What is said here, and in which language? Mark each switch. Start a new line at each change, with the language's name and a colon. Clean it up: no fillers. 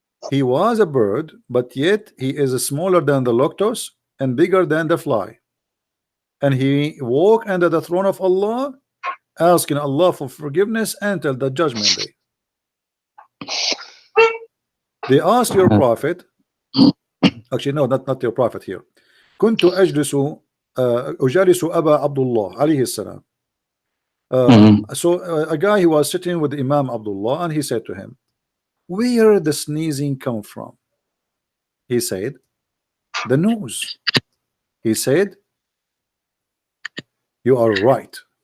English: He was a bird, but yet he is smaller than the lotus and bigger than the fly. And he walk under the throne of Allah, asking Allah for forgiveness until the judgment day. They asked your Prophet, actually no, not your Prophet here.
Arabic: كنت أجلس أجالس أبا عبد الله عليه السلام.
English: So a guy who was sitting with Imam Abdullah, and he said to him, where the sneezing come from? He said, the nose. He said, you are right.